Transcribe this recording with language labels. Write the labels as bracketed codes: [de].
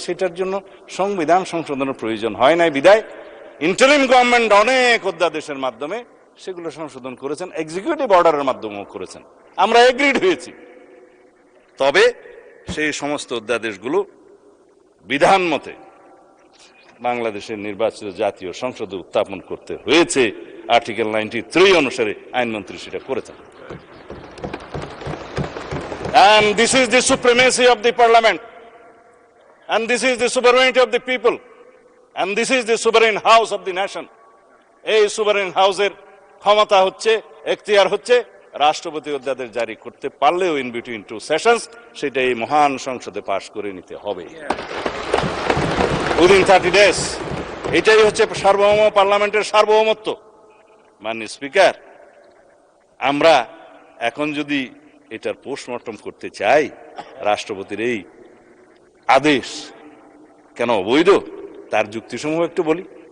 [bn] সেটার জন্য সংবিধান সংশোধনের প্রয়োজন হয় নাই বিধায় ইন্টারিম গভর্নমেন্ট অনেক অধ্যাদেশের মাধ্যমে সেগুলো সংশোধন করেছেন, এক্সিকিউটিভ অর্ডারের মাধ্যমেও করেছেন। আমরা এগ্রিড হয়েছি। তবে সেই সমস্ত অধ্যাদেশগুলো বিধান মতে বাংলাদেশের নির্বাচিত জাতীয় সংসদে উত্থাপন করতে হয়েছে। আর্টিকেল 93 অনুসারে আইনমন্ত্রী সেটা করেছেন। [en] And this is the supremacy of the parliament, and this is the sovereignty of the people, and this is the sovereign house of the nation. [bn] এই sovereign হাউসের ক্ষমতা হচ্ছে, এখতিয়ার হচ্ছে রাষ্ট্রপতি অধ্যাদেশ জারি করতে পারলেও [en] in between two sessions [bn] সেটা এই মহান সংসদে পাশ করে নিতে হবে [en] Within 30 days। [bn] এটাই হচ্ছে সার্বভৌম পার্লামেন্টের সার্বভৌমত্ব। মাননীয় স্পিকার, আমরা এখন যদি এটার পোস্টমর্টম করতে চাই, রাষ্ট্রপতির এই আদেশ কেন অবৈধ, তার যুক্তিসমূহ একটু বলি।